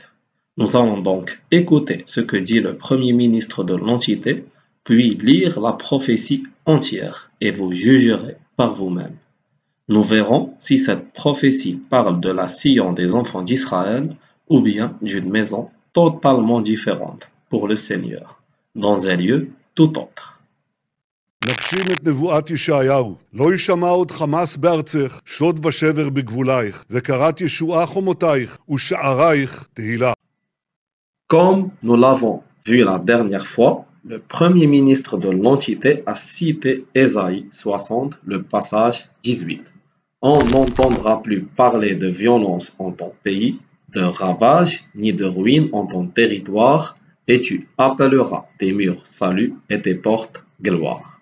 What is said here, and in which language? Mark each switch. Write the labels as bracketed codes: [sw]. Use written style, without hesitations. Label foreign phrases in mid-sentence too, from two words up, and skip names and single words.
[fr] Nous allons donc écouter ce que dit le premier ministre de l'entité, puis lire la prophétie entière, et vous jugerez par vous-même. Nous verrons si cette prophétie parle de la Sion des enfants d'Israël ou bien d'une maison totalement différente pour le Seigneur, dans un lieu tout autre. [he] נגשים את נבואת ישעיהו, לא יישמע עוד חמס בארצך, שוד ושבר בגבולייך, וקראת ישועה חומותייך, ושערייך תהילה. [fr] Comme nous l'avons vu la dernière fois, le premier ministre de l'entité a cité Ésaïe 60, le passage 18. On n'entendra plus parler de violence en ton pays, de ravages ni de ruines en ton territoire, et tu appelleras tes murs salut et tes portes gloire.